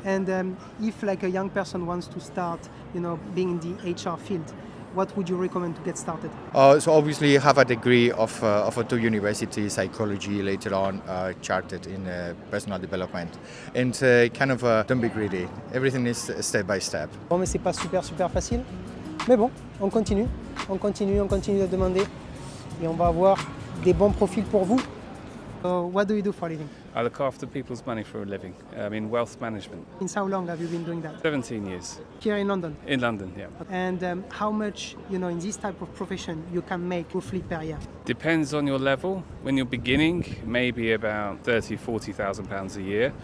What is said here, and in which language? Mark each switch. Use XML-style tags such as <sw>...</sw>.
<en>And if like a young person wants to start, being in the HR field, what would you recommend to get started? So obviously you have a degree of two universities, psychology, later on chartered in personal development. And don't be greedy. Everything is step by step.</en> <fr>Bon, mais c'est pas super facile. Mais bon, on continue de demander. Et on va avoir des bons profils pour vous.</fr> <en>What do you do for a living? I look after people's money for a living, in wealth management. Since how long have you been doing that? 17 years. Here in London. In London, yeah. And how much, in this type of profession, you can make roughly per year? Depends on your level. When you're beginning, maybe about 40,000 pounds a year.</en>